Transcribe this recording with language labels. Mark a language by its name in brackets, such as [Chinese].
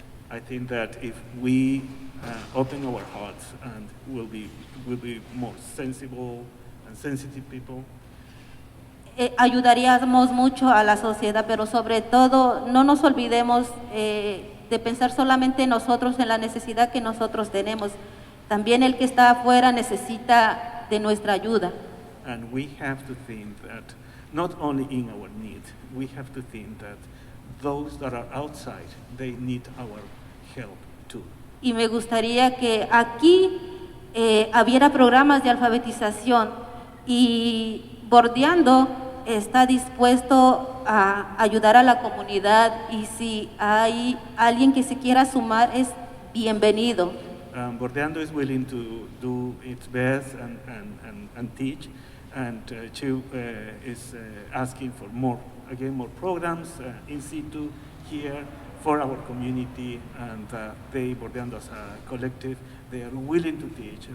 [English] I think that if we open our hearts and we'll be more sensible and sensitive people, [Spanish] ayudaríamos mucho a la sociedad, pero sobre todo no nos olvidemos de pensar solamente nosotros en la necesidad que nosotros tenemos. También el que está afuera necesita de nuestra ayuda. [English] and we have to think that not only in our need, we have to think that those that are outside, they need our help too. [Spanish] y me gustaría que aquí hubiera programas de alfabetización y BordeAndo está dispuesto a ayudar a la comunidad y si hay alguien que se quiera sumar es bienvenido. [English] BordeAndo is willing to do its best and teach, and she is asking for more programs in situ here for our community, and they, BordeAndo as a collective, they are willing to teach.